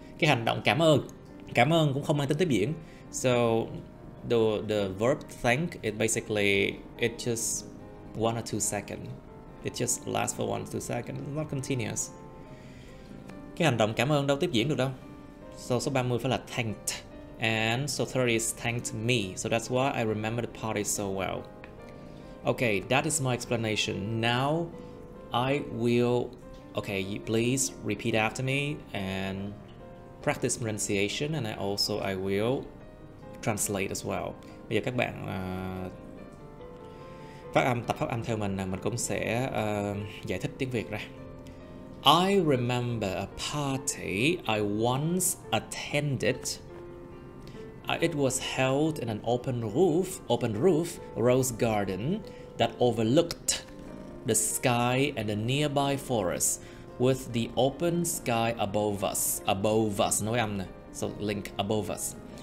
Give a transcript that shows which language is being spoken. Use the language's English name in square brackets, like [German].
[Vietnamese] Cái hành động cảm ơn cũng không mang tính tiếp diễn. [English] So the verb thank, it basically it just 1 or 2 seconds. It just lasts for 1 or 2 seconds. It's not continuous. [Vietnamese] Cái hành động cảm ơn đâu tiếp diễn được đâu. [English] So [Vietnamese] số 30 phải là [English] thanked. And so 30 is thanked me. So that's why I remember the party so well. Okay, that is my explanation. Now I will... Okay, please repeat after me and practice pronunciation, and I will translate as well. [Vietnamese] Bây giờ các bạn tập phát âm theo mình cũng sẽ giải thích tiếng Việt ra. [English] I remember a party I once attended. It was held in an open roof rose garden that overlooked the sky and the nearby forest, with the open sky above us. Above us, [Vietnamese] nói âm nè. [English] So link above us.